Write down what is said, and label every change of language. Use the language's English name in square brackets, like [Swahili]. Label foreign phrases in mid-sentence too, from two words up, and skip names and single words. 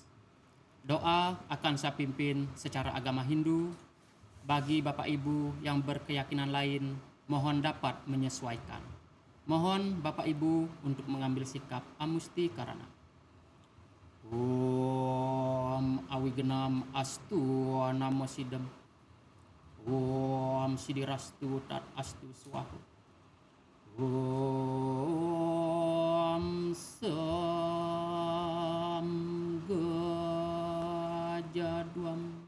[Indonesian] Doa akan saya pimpin secara agama Hindu. Bagi Bapak Ibu yang berkeyakinan lain, mohon dapat menyesuaikan. Mohon Bapak Ibu untuk mengambil sikap [Sanskrit] amusti karana. Om awigenam astu namo sidem. Om sidirastu tat astu swahu. Om samgajaduam.